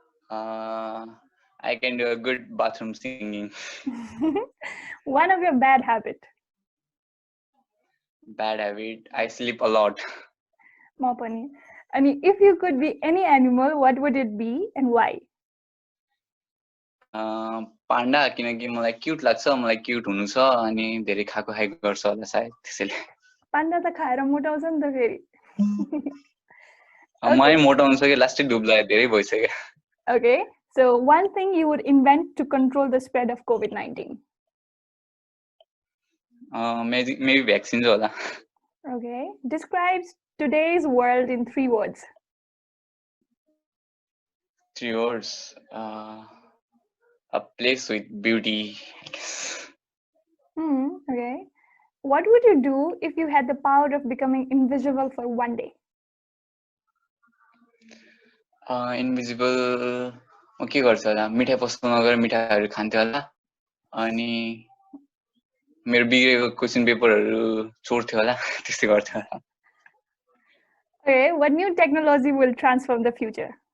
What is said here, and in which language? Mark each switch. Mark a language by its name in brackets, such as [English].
[English] I can do a good bathroom singing. One of your bad habit. Bad habit, I sleep a lot. [Nepali] म पनि. [English] अनि if you could be any animal, what would it be and why? [Nepali] Panda, किनकि मलाई cute लाग्छ, मलाई cute हुनु छ अनि धेरै खाएको गर्छ होला सायद त्यसैले. पाण्डा त खाएर मोटाउँछ नि त फेरि. मलाई मोटाउनु छ कि लास्टै डुब्ला धेरै भइसक्यो. [English] Okay, so one thing you would invent to control the spread of COVID-19? Maybe vaccines होला. Okay, describes today's world in 3 words. 3 words. A place with beauty, I guess. Okay. What would you do if you had the power of becoming invisible for 1 day? [Nepali] Invisible, म के गर्छु होला, मिठाई पसल नगरेर मिठाईहरू खान्थ्यो होला अनि मेरो बिग्रेको क्वेसन पेपरहरू चोर्थ्यो होला, त्यस्तै गर्थ्यो होला. [English] Okay, what new technology will transform the future?